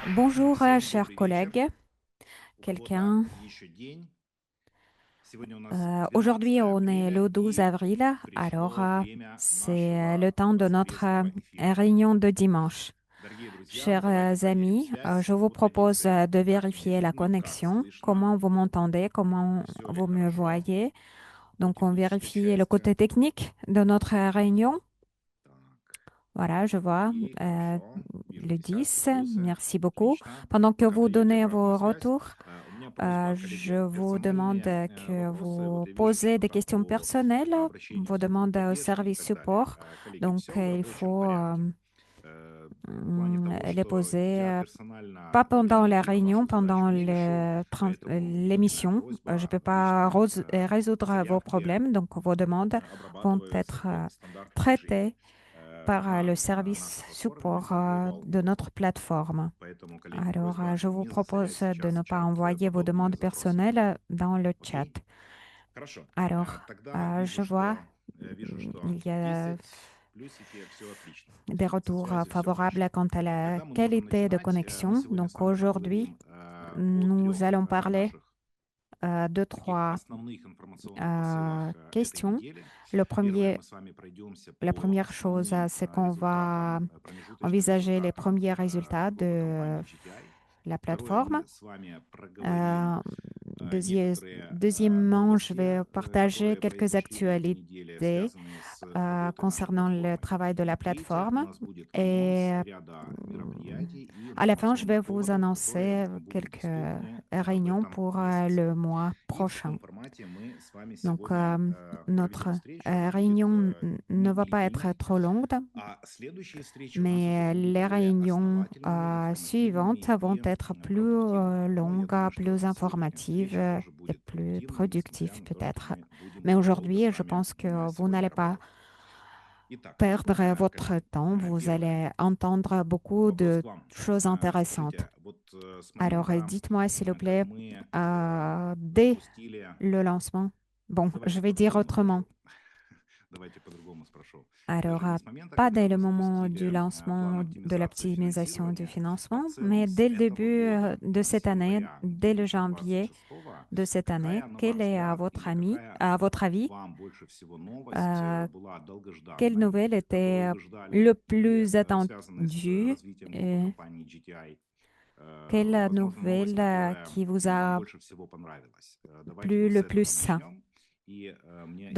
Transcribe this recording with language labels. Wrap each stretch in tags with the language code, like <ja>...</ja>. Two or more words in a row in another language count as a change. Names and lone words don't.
<fr>Bonjour, chers</fr> <ru>Добрый вечер.</ru> <fr>collègues.</fr> <ru>У кого-то</ru> <fr>Quelqu'un,</fr> <ru>еще день. Сегодня у нас</ru> <fr>aujourd'hui, 12 on est</fr> <ru>апреля</ru> <fr>le 12</fr> <ru>и</ru> <fr>avril, alors</fr> <ru>пришло время</ru> <fr>c'est le</fr> <ru>нашего</ru> <fr>temps de notre</fr> <ru>воскресного эфира.</ru> <fr>réunion de dimanche.</fr> <ru>Дорогие друзья,</ru> <fr>Chers</fr> <ru>давайте проверим</ru> <fr>amis, je</fr> <ru>связь</ru> <fr>vous</fr> <ru>по</ru> <fr>propose</fr> <ru>традиции.</ru> <fr>de</fr> <ru>Как меня</ru> <fr>vérifier la</fr> <ru>видно, как</ru> <fr>connexion,</fr> <ru>слышно,</ru> <fr>comment vous m'entendez, comment</fr> <ru>все ли</ru> <fr>vous me</fr> <ru>хорошо</ru> <fr>voyez.</fr> <ru>по</ru> <fr>Donc, on</fr> <ru>технической</ru> <fr>vérifie le</fr> <ru>части.</ru> <fr>côté technique de notre réunion.</fr> <ru>Так,</ru> <fr>Voilà, je vois</fr> <ru>окей, хорошо. Вижу</ru> <fr>le</fr> <ru>десятки, 10. плюсы.</ru> <fr>Merci beaucoup.</fr> <ru>Отлично.</ru> <fr>Pendant que</fr> <ru>Пока</ru> <fr>vous</fr> <ru>даете</ru> <fr>donnez</fr> <ru>обратную</ru> <fr>vos</fr> <ru>связь,</ru> <fr>retours,</fr> <ru>у меня просьба,</ru> <fr>je</fr> <ru>коллеги,</ru> <fr>vous demande</fr> <ru>персональные</ru> <fr>que</fr> <ru>вопросы. Вот</ru> <fr>vous</fr> <ru>я вижу,</ru> <fr>posez</fr> <ru>что</ru> <fr>des</fr> <ru>там</ru> <fr>questions</fr> <ru>по</ru> <fr>personnelles,</fr> <ru>обращению в</ru> <fr>vos</fr> <ru>службу</ru> <fr>demandes au</fr> <ru>поддержки и</ru> <fr>service</fr> <ru>так далее.</ru> <fr>support.</fr> <ru>Коллеги,</ru> <fr>Donc,</fr> <ru>все в</ru> <fr>il</fr> <ru>рабочем</ru> <fr>faut</fr> <ru>порядке. В плане того,</ru> <fr>les</fr> <ru>что</ru> <fr>poser</fr> <ru>я</ru> <fr>pas</fr> <ru>персонально</ru> <fr>pendant la</fr> <ru>комментирую</ru> <fr>réunion,</fr> <ru>вашу задачу</ru> <fr>pendant</fr> <ru>не решу, поэтому единственная</ru> <fr>l'émission. Je ne</fr> <ru>просьба</ru> <fr>peux pas</fr> <ru>личные</ru> <fr>résoudre vos</fr> <ru>заявки</ru> <fr>problèmes, donc vos demandes vont</fr> <ru>обрабатываю в</ru> <fr>être</fr> <ru>соответствии с стандартом решений</ru> <fr>traitées par le</fr> <ru>на</ru> <fr>service</fr> <ru>нашей платформе</ru> <fr>support LinkedIn de Global. notre plateforme.</fr> <ru>Poэтому, коллеги,</ru> <fr>Alors,</fr> <ru>просьба</ru> <fr>je vous</fr> <ru>не</ru> <fr>propose</fr> <ru>засорять</ru> <fr>de</fr> <ru>сейчас</ru> <fr>ne pas</fr> <ru>чат</ru> <fr>envoyer vos</fr> <ru>подобными</ru> <fr>demandes</fr> <ru>запросами.</ru> <fr>personnelles dans le chat.</fr> <ru>Окей? Хорошо.</ru> <fr>Alors,</fr> <ru>Тогда вижу,</ru> <fr>je vois,</fr> <ru>что</ru> <fr>il y a</fr> <ru>10 плюсики, все отлично.</ru> <fr>des</fr> <ru>Со</ru> <fr>retours</fr> <ru>связью все</ru> <fr>favorables</fr> <ru>хорошо.</ru> <fr>quant à la</fr> <ru>Тогда мы можем</ru> <fr>qualité de</fr> <ru>начинать. Мы</ru> <fr>connexion.</fr> <ru>сегодня с</ru> <fr>Donc</fr> <ru>вами</ru> <fr>aujourd'hui,</fr> <ru>поговорим о</ru> <fr>nous</fr> <ru>трех</ru> <fr>allons parler</fr> <ru>наших</ru> <fr>de</fr> <ru>таких</ru> <fr>trois</fr> <ru>основных информационных посылах этой</ru> <fr>questions.</fr> <ru>недели.</ru> <fr>Le</fr> <ru>Первое,</ru> <fr>premier,</fr> <ru>мы с вами пройдемся</ru> <fr>la</fr> <ru>по</ru> <fr>première chose,</fr> <ru>основным</ru> <fr>c'est qu'on va</fr> <ru>результатам, промежуточным</ru> <fr>envisager les</fr> <ru>результатам</ru> <fr>premiers résultats</fr> <ru>группы</ru> <fr>de</fr> <ru>компаний GTI.</ru> <fr>la</fr> <ru>Второе,</ru> <fr>plateforme.</fr> <ru>мы с вами проговорим Euh, некоторые</ru> <fr>Deuxièmement, je</fr> <ru>новости,</ru> <fr>vais partager</fr> <ru>которые</ru> <fr>quelques</fr> <ru>произошли на этой неделе,</ru> <fr>actualités</fr> <ru>связанные с работой нашей</ru> <fr>concernant le</fr> <ru>платформы.</ru> <fr>travail de la</fr> <ru>Третье, у</ru> <fr>plateforme.</fr> <ru>нас будет анонс</ru> <fr>Et</fr> <ru>ряда мероприятий и</ru> <fr>à la fin, je vais</fr> <ru>информационных</ru> <fr>vous</fr> <ru>поводов, которые</ru> <fr>annoncer</fr> <ru>будут</ru> <fr>quelques</fr> <ru>доступны в</ru> <fr>réunions</fr> <ru>этом</ru> <fr>pour</fr> <ru>месяце.</ru> <fr>le mois</fr> <ru>И в</ru> <fr>prochain.</fr> <ru>таком формате мы с вами</ru> <fr>Donc,</fr> <ru>сегодня</ru> <fr>notre</fr> <ru>проведем встречу. Будет</ru> <fr>réunion ne</fr> <ru>не</ru> <fr>va pas être</fr> <ru>длительной,</ru> <fr>trop longue,</fr> <ru>а следующие встречи у нас уже</ru> <fr>mais</fr> <ru>будут</ru> <fr>les</fr> <ru>более</ru> <fr>réunions</fr> <ru>основательными,</ru> <fr>suivantes</fr> <ru>информативными</ru> <fr>vont</fr> <ru>и</ru> <fr>être plus</fr> <ru>продуктивными. Но я</ru> <fr>longues,</fr> <ru>думаю, что</ru> <fr>plus</fr> <ru>сегодняшняя</ru> <fr>informatives</fr> <ru>встреча тоже</ru> <fr>et</fr> <ru>будет</ru> <fr>plus</fr> <ru>продуктивной, несмотря</ru> <fr>productives</fr> <ru>на то, что</ru> <fr>peut-être.</fr> <ru>мы будем</ru> <fr>Mais</fr> <ru>долго с</ru> <fr>aujourd'hui, je</fr> <ru>вами</ru> <fr>pense que vous</fr> <ru>сегодня</ru> <fr>n'allez pas</fr> <ru>работать. Итак,</ru> <fr>perdre votre</fr> <ru>коллеги,</ru> <fr>temps. Vous</fr> <ru>первое.</ru> <fr>allez entendre beaucoup</fr> <ru>Вопрос</ru> <fr>de</fr> <ru>к вам.</ru> <fr>choses intéressantes.</fr> <ru>Скажите, вот с</ru> <fr>Alors,</fr> <ru>момента,</ru> <fr>dites-moi, s'il vous</fr> <ru>как</ru> <fr>plaît,</fr> <ru>мы</ru> <fr>dès</fr> <ru>запустили...</ru> <fr>le lancement. Bon, je</fr> <ru>Давайте</ru> <fr>vais dire</fr> <ru>по-другому</ru> <fr>autrement.</fr> <ru>спрошу. Давайте по-другому спрошу.</ru> <fr>Alors,</fr> <ru>Скажите, с момента,</ru> <fr>pas</fr> <ru>когда</ru> <fr>dès</fr> <ru>мы</ru> <fr>le moment du</fr> <ru>запустили план</ru> <fr>lancement de</fr> <ru>оптимизации</ru> <fr>l'optimisation du</fr> <ru>финансирования,</ru> <fr>financement,</fr> <ru>в целом</ru> <fr>mais</fr> <ru>с</ru> <fr>dès le</fr> <ru>этого</ru> <fr>début</fr> <ru>года,</ru> <fr>de</fr> <ru>с</ru> <fr>cette année,</fr> <ru>января</ru> <fr>dès le janvier 2026, de cette année,</fr> <ru>какая, на ваш</ru> <fr>quelle est</fr> <ru>взгляд, или какая</ru> <fr>à votre avis,</fr> <ru>вам больше всего новость euh, была</ru> <fr>quelle</fr> <ru>долгожданной,</ru> <fr>nouvelle</fr> <ru>которую</ru> <fr>était</fr> <ru>вы</ru> <fr>le</fr> <ru>ждали, и</ru> <fr>plus</fr> <ru>связанной с</ru> <fr>attendue</fr> <ru>развитием группы</ru> <fr>et</fr> <ru>компаний GTI?</ru> <fr>quelle</fr> <ru>Возможно, новость,</ru> <fr>nouvelle</fr> <ru>которая</ru> <fr>qui vous</fr> <ru>вам</ru> <fr>a</fr> <ru>больше всего понравилась. Давайте</ru> <fr>plu</fr> <ru>вот с</ru> <fr>le</fr> <ru>этого</ru> <fr>plus?</fr> <ru>начнем. И мне</ru>